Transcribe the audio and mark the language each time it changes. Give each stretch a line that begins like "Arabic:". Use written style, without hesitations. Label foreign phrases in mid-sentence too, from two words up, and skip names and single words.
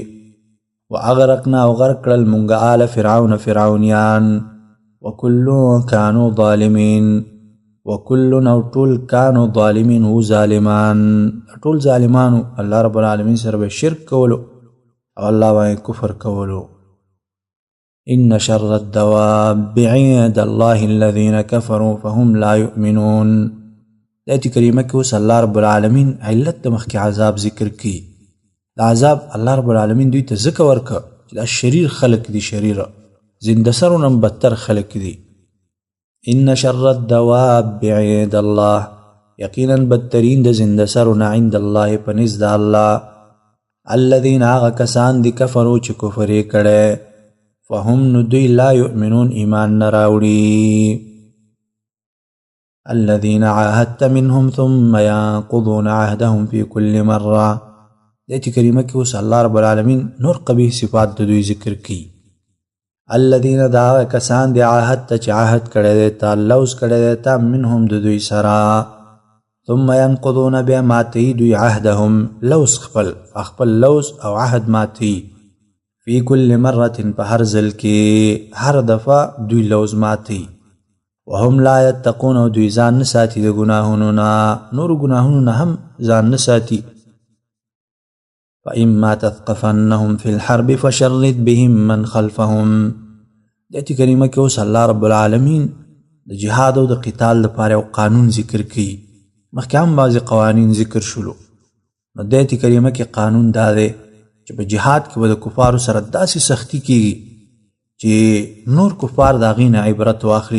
Pashto: واغرقنا او غرق کړل موږ آل فرعون فرعونیان
Arabic: وکل کانوا ظالمین
Pashto: وکل او ټول
Arabic: کانوا ظالمین
Pashto: هو ظالمان ټول ظالمانو
Arabic: الله رب العالمین
Pashto: سره به شرک کولو او الله باندې کفر کولو.
Arabic: إن شر الدواب عند الله الذين كفروا فهم لا يؤمنون.
Pashto: دایته کریمه کې اوس
Arabic: الله رب العالمین
Pashto: علت د مخکې عذاب ذکر کی. د عذاب
Arabic: الله رب العالمین
Pashto: دوی ته ذکر ورکړه چې دا شریر خلق دي، شریره زندسرونه بدتر خلق دي.
Arabic: إن شر الدواب عند الله
Pashto: یقینا بدترین د زندسرونه
Arabic: عند الله
Pashto: پنځ د الله الذين هغه کسان دي کفروا چې کفر یې کړی فهم ندوی
Arabic: لا یؤمنون
Pashto: ایمان نراوڑی.
Arabic: الذین عاهدت منهم ثم ينقضون عهدهم في كل مرة.
Pashto: دایته کریمه کې اوس
Arabic: الله رب العالمین
Pashto: نور قبیح صفات د دوی ذکر کی. الذین دا کسان دی عاهدت چې عهد کړی دی تا لوز کړی دی تا منهم د دوی سره
Arabic: ثم ينقضون
Pashto: بیا ماتی دوی عهدهم لوز خپل لوز او عهد ماتی
Arabic: فی کل مرة
Pashto: په هر ځل کې هر دفعه دوی لوز ماتی.
Arabic: وهم لا یتقون
Pashto: او دوی ځان نه ساتي د ګناهونو نه، نور ګناهونو نه هم ځان نه ساتي.
Arabic: فإما تثقفنهم في الحرب فشرد بهم من خلفهم.
Pashto: دایته کریمه کې اوس
Arabic: الله رب العالمین
Pashto: د جهاد او د قتال لپاره یو قانون ذکر کړي. مخکې هم بعضې قوانین ذکر شولو. نو دایته کریمه کې قانون دا دی چې په جهاد کې به د کفارو سره داسې سختی کیږي چې نور کفار د هغې نه عبرت واخلي.